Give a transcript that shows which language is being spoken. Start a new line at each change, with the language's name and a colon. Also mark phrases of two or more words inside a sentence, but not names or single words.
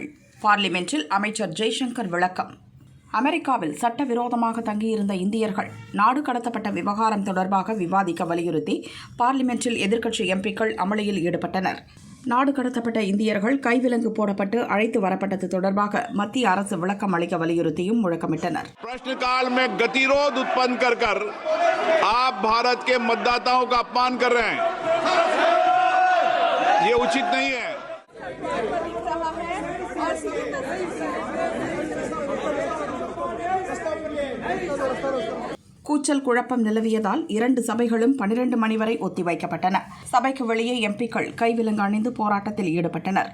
Tamil: பார்லிமெண்டில் அமைச்சர் ஜெய்சங்கர் விளக்கம். அமெரிக்காவில் சட்டவிரோதமாக தங்கியிருந்த இந்தியர்கள் நாடு கடத்தப்பட்ட விவகாரம் தொடர்பாக விவாதிக்க வலியுறுத்தி பார்லிமெண்டில் எதிர்க்கட்சி எம்பிக்கள் அமளியில் ஈடுபட்டனர். நாடு கடத்தப்பட்ட இந்தியர்கள் கைவிலங்கு போடப்பட்டு அழைத்து வரப்பட்டது தொடர்பாக மத்திய அரசு விளக்கம் அளிக்க வலியுறுத்தியும் முழக்கமிட்டனர்.
Hindi: प्रश्नकाल में गतिरोध उत्पन्न कर आप भारत के मतदाताओं का अपमान कर रहे हैं. ये उचित नहीं है.
Tamil: கூச்சல் குழப்பம் நிலவியதால் 2 சபைகளும் 12 மணி வரை ஒத்திவைக்கப்பட்டன. சபைக்கு வெளியே எம்பிக்கள் கைவிலங்கு அணிந்து போராட்டத்தில் ஈடுபட்டனர்.